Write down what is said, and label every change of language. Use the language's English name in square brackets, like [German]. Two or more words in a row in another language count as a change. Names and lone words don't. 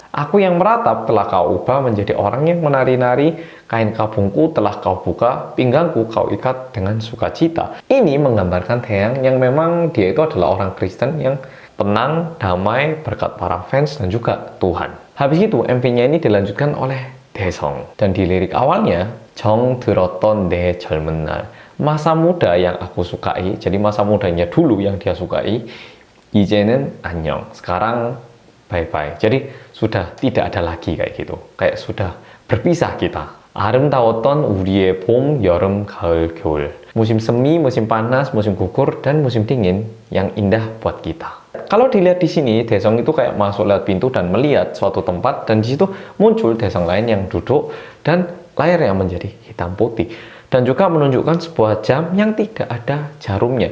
[Indonesian] Aku yang meratap telah kau ubah menjadi orang yang menari-nari, kain kabungku telah kau buka, pinggangku kau ikat dengan sukacita. Ini menggambarkan Taeyang yang memang dia itu adalah orang Kristen yang tenang, damai, berkat para fans dan juga Tuhan. Habis itu MV-nya ini dilanjutkan oleh Daesung. Dan di lirik awalnya, [Korean] 정 들었던 내 젊은 날, [Indonesian] masa muda yang aku sukai, jadi masa mudanya dulu yang dia sukai, [Korean] 이제는 안녕, [Indonesian] sekarang bye-bye. Jadi sudah tidak ada lagi kayak gitu, kayak sudah berpisah kita. [Korean] 아름다웠던 우리의 봄, 여름, 가을, 겨울. [Indonesian] Musim semi, musim panas, musim gugur, dan musim dingin yang indah buat kita. Kalau dilihat di sini, Daesung itu kayak masuk lewat pintu dan melihat suatu tempat, dan di situ muncul Daesung lain yang duduk dan layarnya menjadi hitam putih. Dan juga menunjukkan sebuah jam yang tidak ada jarumnya.